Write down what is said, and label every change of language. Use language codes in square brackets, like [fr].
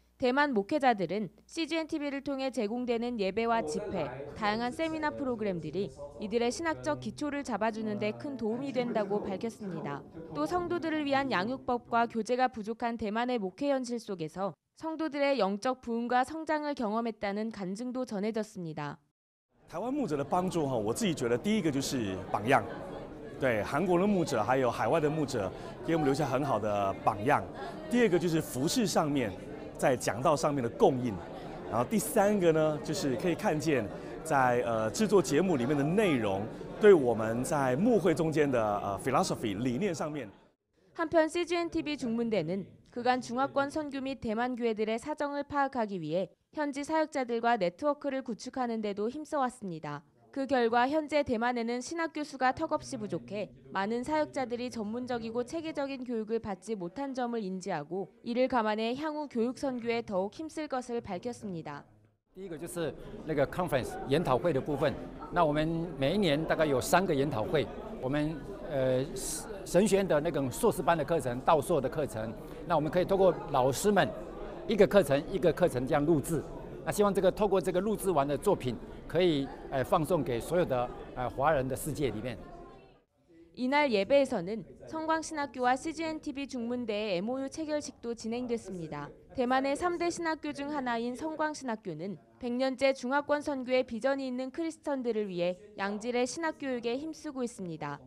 [ko] 대만 목회자들은 CGN-TV를 통해 제공되는 예배와 집회, 다양한 세미나 프로그램들이 이들의 신학적 기초를 잡아주는 데 큰 도움이 된다고 밝혔습니다. 또 성도들을 위한 양육법과 교재가 부족한 대만의 목회 현실 속에서 성도들의 영적 부흥과 성장을 경험했다는 간증도 전해졌습니다. [zh] 台湾牧者的帮助我自己觉得第一个就是榜样，对韩国的牧者还有海外的牧者给我们留下很好的榜样。第二个就是服事上面，在讲道上面的供应，然后第三个呢，就是可以看见在制作节目里面的内容，对我们在牧会中间的philosophy 理念上面。 [ko] 한편 CGN-TV 중문대는 그간 중화권 선교 및 대만 교회들의 사정을 파악하기 위해 현지 사역자들과 네트워크를 구축하는 데도 힘써왔습니다. 그 결과 현재 대만에는 신학 교수가 턱없이 부족해 많은 사역자들이 전문적이고 체계적인 교육을 받지 못한 점을 인지하고 이를 감안해 향후 교육 선교에 더욱 힘쓸 것을 밝혔습니다. [zh] 第一个就是那个 conference 研讨会的部分，那我们每一年大概有3个研讨会，我们神学院的那种硕士班的课程、道硕的课程，那我们可以透过老师们一个课程一个课程这样录制，那希望这个透过这个录制完的作品可以放送给所有的华人的世界里面。 [ko] 이날 예배에서는 성광신학교와 CGN-TV 중문대의 MOU 체결식도 진행됐습니다. 대만의 3대 신학교 중 하나인 성광신학교는 100년째 중화권 선교의 비전이 있는 크리스천들을 위해 양질의 신학교육에 힘쓰고 있습니다.